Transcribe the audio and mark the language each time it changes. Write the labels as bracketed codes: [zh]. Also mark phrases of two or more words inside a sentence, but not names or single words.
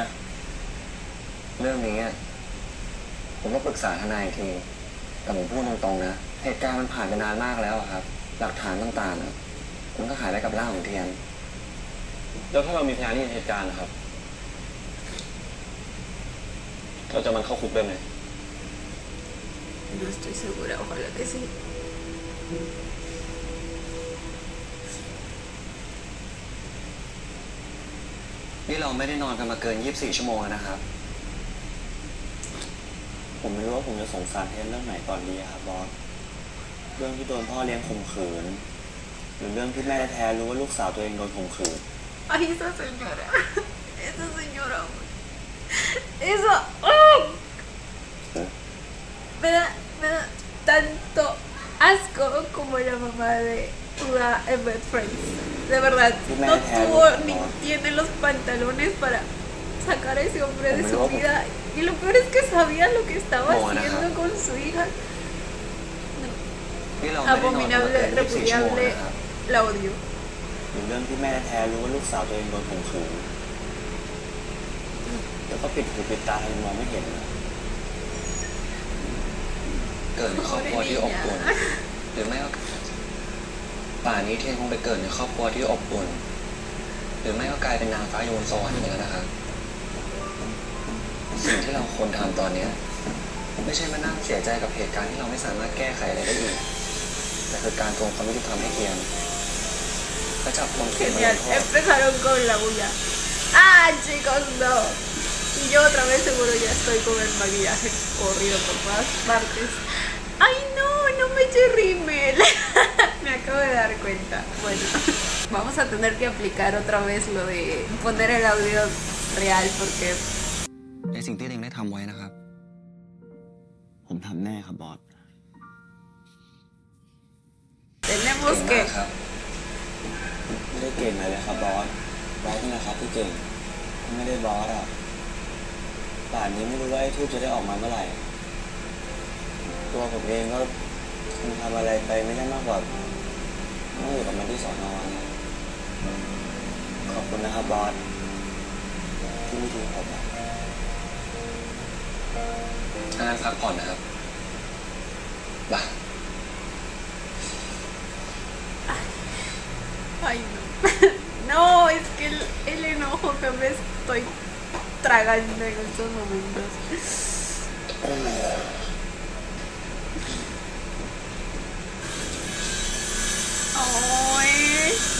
[th] เรื่องนี้ผมก็ปรึกษาทนายอีกทีแต่ผมพูดตรงๆนะเหตุการณ์มันผ่านไปนานมากแล้วอะครับหลักฐานต่างๆมันก็หายไปกับร่างของเทียนแล้วถ้าเรามีพยานที่เห็นเหตุการณ์นะครับเราจะมันเข้าคุกได้ไหม [es] No estoy segura, ojalá que sí. [th] นี่เราไม่ได้นอนกันมาเกิน24 ชั่วโมงแล้วนะครับ ผมไม่รู้ว่าผมจะสงสารเทนเรื่องไหนก่อนดีอะครับบอสเรื่องที่โดนพ่อเลี้ยงข่มขืนหรือเรื่องที่แม่แท้ๆรู้ว่าลูกสาวตัวเองโดนข่มขืน [es] Ay, esa señora. Esa señora. Eso. ¡Oh! Me da tanto asco como la mamá de Uda en Bad Friends. De verdad, no tuvo ni tiene los pantalones para sacar a ese hombre de su vida. Y lo peor es que sabía lo que estaba haciendo con su hija. Abominable, repudiable, la odio. [th] หรือเรื่องที่แม่แท้ๆรู้ว่าลูกสาวตัวเองโดนข่มขืนแล้วก็ปิดหูปิดตาให้มองไม่เห็นนะ เกิดในครอบครัวที่อบอุ่นหรือไม่ก็ป่านนี้เทียนคงไปเกิดในครอบครัวที่อบอุ่นหรือไม่ก็กลายเป็นนางฟ้าอยู่บนสวรรค์อย่างนั้นนะครับสิ่งที่เราควรทำตอนนี้ไม่ใช่มานั่งเสียใจกับเหตุการณ์ที่เราไม่สามารถแก้ไขอะไรได้อีกแต่คือการทวงความยุติธรรมให้เทียนและจับคนผิดมาล [es] Genial, [th] งโทษ [es] empezaron con la bulla. Ah, chicos, no. Y yo otra vez seguro ya estoy con el maquillaje corrido por todas partes. Ay, no, no me eché rímel. Me acabo de dar cuenta. Bueno, vamos a tener que aplicar otra vez lo de poner el audio real porque [th] ในสิ่งที่เองได้ทำไว้นะครับ ผมทำแน่ครับบอส [es] tenemos [th] เก่ง [es] que [th] มากครับ ไม่ได้เก่งอะไรเลยครับบอสนี่นะครับที่เก่งถ้าไม่ได้บอสอะป่านนี้ไม่รู้ว่าไอ้ทูบจะได้ออกมาเมื่อไหร่ตัวผมเองก็คงทำอะไรไปไม่ได้มากกว่าต้องอยู่กับมันที่สอนอนะขอบคุณนะครับบอสที่ไม่ทิ้งผมอะ ถ้างั้นพักผ่อนนะครับบ่า [es] Ay, no. No, es que el enojo que me estoy tragando en estos momentos. Ay.